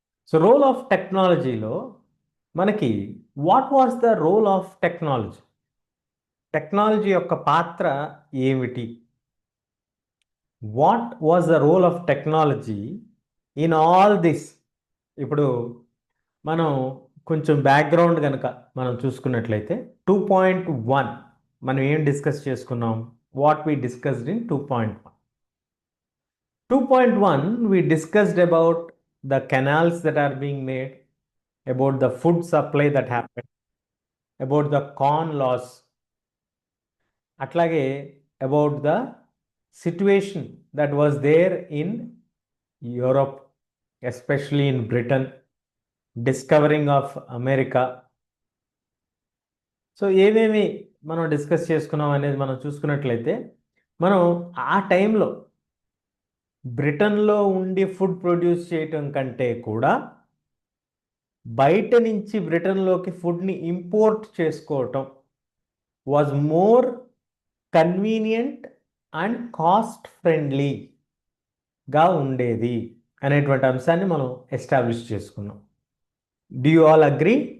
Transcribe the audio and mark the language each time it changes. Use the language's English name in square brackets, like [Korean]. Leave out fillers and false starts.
[English] so role of టెక్నాలజీలో మనకి what was the role of technology, [Telugu] technology యొక్క పాత్ర ఏమిటి, [English] What was the role of technology in all this. [Telugu] ఇప్పుడు మనం కొంచెం బ్యాక్గ్రౌండ్ కనుక మనం చూసుకున్నట్లయితే 2.1 మనం ఏం డిస్కస్ చేసుకున్నాం, [English] What we discussed in 2.1. 2.1 we discussed about the canals that are being made, about the food supply that happened, about the corn loss, [Telugu] అట్లాగే [English] about the situation that was there in Europe, especially in Britain, discovering of America. [Telugu] So ఏమేమి మనం discuss చేసుకున్నాం అనేది మనం చూసుకున్నట్లయితే, మనం ఆ టైంలో బ్రిటన్లో ఉండి ఫుడ్ ప్రొడ్యూస్ చేయటం కంటే కూడా బయట నుంచి బ్రిటన్లోకి ఫుడ్ని ఇంపోర్ట్ చేసుకోవటం was more convenient and cost ఫ్రెండ్లీగా ఉండేది అనేటువంటి అంశాన్ని మనం ఎస్టాబ్లిష్ చేసుకున్నాం. [English] Do you all agree?